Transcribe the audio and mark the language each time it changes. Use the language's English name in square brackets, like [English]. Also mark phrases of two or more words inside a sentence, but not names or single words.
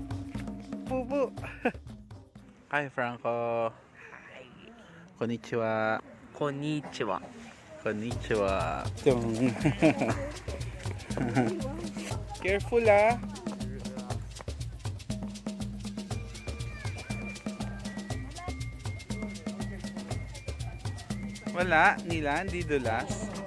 [English] Pupu. Hi, Franco. [Japanese] Konnichiwa. こんにちは。 Konnichiwa. [English] Careful, ah. [Filipino] Wala, Nila, hindi dulas.